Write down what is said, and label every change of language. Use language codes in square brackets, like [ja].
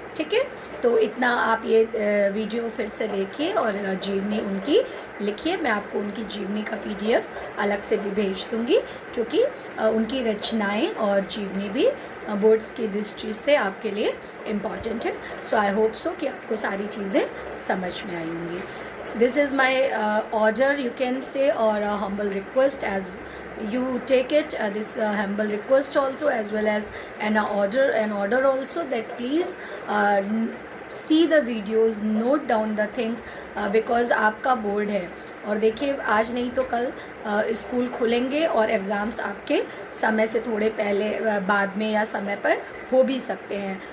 [hi] ठीक है, तो इतना आप ये वीडियो फिर से देखिए और जीवनी उनकी लिखिए। मैं आपको उनकी जीवनी का PDF अलग से भी भेज दूंगी क्योंकि उनकी रचनाएं और जीवनी भी बोर्ड्स की दृष्टि से आपके लिए इम्पॉर्टेंट है। [en] so I hope so [hi] कि आपको सारी चीज़ें समझ में आई होंगी। [en] This is my order, you can say, or a humble request as you take it. This humble request also, as well as an order also, that please see the videos, note down the things, because [hi] आपका board है और देखिए आज नहीं तो कल school खुलेंगे और एग्ज़ाम्स आपके समय से थोड़े पहले बाद में या समय पर हो भी सकते हैं।